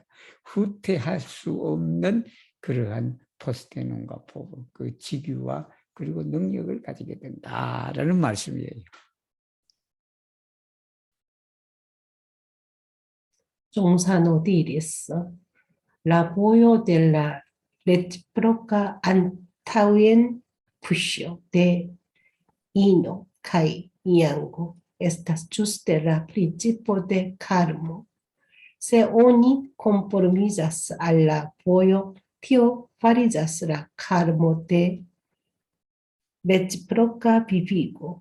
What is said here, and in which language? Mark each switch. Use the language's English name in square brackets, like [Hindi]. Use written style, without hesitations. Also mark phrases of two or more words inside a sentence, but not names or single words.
[Korean] 후퇴할 수 없는 그러한 포스테논과 포부, 그 직유와 그리고 능력을 가지게 된다라는 말씀이에요. 종산 어디 있어? [Esperanto] l'apoyo de la recíproca antaŭenpuŝo de ino kaj jango estas ĝuste la principo de karmo. Se oni konformizas al la vojo, tio fariĝas la karmo de reciproca vivigo.